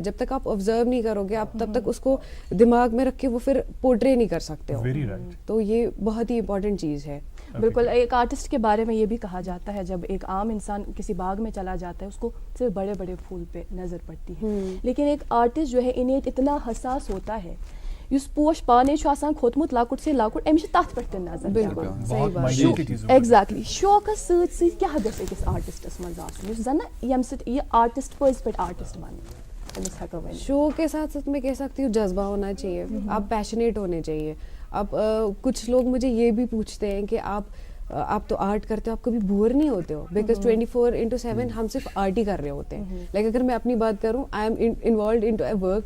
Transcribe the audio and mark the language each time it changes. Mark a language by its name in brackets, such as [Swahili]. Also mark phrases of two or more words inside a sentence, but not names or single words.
[Urdu] جب تک آپ آبزرو نہیں کرو گے, آپ تب تک اس کو دماغ میں رکھ کے وہ پھر پورٹرے نہیں کر سکتے ہو. تو یہ بہت ہی امپورٹنٹ چیز ہے. بالکل. ایک آرٹسٹ کے بارے میں یہ بھی کہا جاتا ہے جب ایک عام انسان کسی باغ میں چلا جاتا ہے اس کو صرف بڑے بڑے پھول پہ نظر پڑتی ہے, لیکن ایک آرٹسٹ جو ہے انیٹ اتنا حساس ہوتا ہے [Kashmiri] یس پوش پانے کھوتمت لکٹ سے لکٹ [Urdu] امس تک پہ نظر. بالکل ایگزیکٹلی. [Kashmiri] شوقس ست ست کیا گژھِ أکِس آرٹسٹس منٛز آسُن یُس زن نا ییٚمہِ سۭتۍ یہِ آرٹسٹ پٔزۍ پٲٹھۍ آرٹسٹ بنے. [Urdu] شو کے ساتھ ساتھ میں کہہ سکتی ہوں جذبہ ہونا چاہیے, آپ پیشنیٹ ہونے چاہیے. اب کچھ لوگ مجھے یہ بھی پوچھتے ہیں کہ آپ تو آرٹ کرتے ہو, آپ کبھی بور نہیں ہوتے ہو؟ بیکاز 24/7 ہم صرف آرٹ ہی کر رہے ہوتے ہیں. لائک اگر میں اپنی بات کروں, [English] I am involved into a work.